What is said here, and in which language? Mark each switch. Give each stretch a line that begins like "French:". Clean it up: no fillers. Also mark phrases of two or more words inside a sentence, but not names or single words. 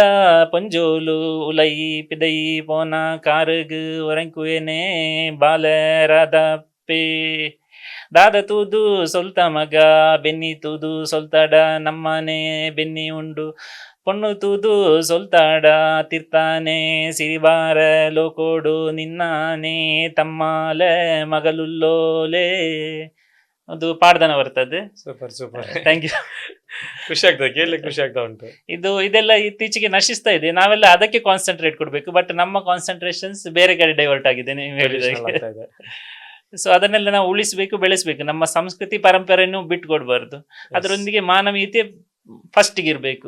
Tulu: ಪಂಜೋಲು ಉಲೈ ಪಿದೈ ಪೋನ ಕಾರಗ್ ಒರಂಕುವೇನೆ ಬಾಲ ರಾಧಪ್ಪೆ ದಾದ ತೂದು ಸೊಲ್ತ ಮಗ ಬೆನ್ನಿ ತೂದು ಸೊಲ್ತಾಡ ನಮ್ಮನೆ ಬೆನ್ನಿ ಉಂಡು ಪೊಣ್ಣು ತೂದು ಸೊಲ್ತಾಡ ತಿರ್ತಾನೆ ಸಿರಿಬಾರ ಲೋಕೋಡು ನಿನ್ನಾನೆ ತಮ್ಮಾಲೆ ಮಗಲುಲ್ಲೋಲೆ.
Kannada: ಅದು ಪಾಡ್ದನ ಬರ್ತದೆ. ಸೂಪರ್.
English: thank you.
Kannada: ಖುಷಿ ಆಗ್ತದೆ, ಕೇಳಲಿಕ್ಕೆ ಖುಷಿ ಆಗ್ತಾ ಉಂಟು. ಇದೆಲ್ಲ ಇತ್ತೀಚೆಗೆ ನಶಿಸ್ತಾ ಇದೆ. ನಾವೆಲ್ಲ ಅದಕ್ಕೆ ಕಾನ್ಸಂಟ್ರೇಟ್ ಕೊಡ್ಬೇಕು, ಬಟ್ ನಮ್ಮ ಕಾನ್ಸಂಟ್ರೇಷನ್ಸ್ ಬೇರೆ ಕಡೆ ಡೈವರ್ಟ್ ಆಗಿದೆ ನೀವು ಹೇಳಿದಾಗ. ಸೊ ಅದನ್ನೆಲ್ಲ ನಾವು ಉಳಿಸ್ಬೇಕು, ಬೆಳೆಸ್ಬೇಕು. ನಮ್ಮ ಸಂಸ್ಕೃತಿ ಪರಂಪರೆಯನ್ನು ಬಿಟ್ಕೊಡ್ಬಾರ್ದು. ಅದರೊಂದಿಗೆ ಮಾನವೀಯತೆ ಫಸ್ಟ್ ಇರ್ಬೇಕು.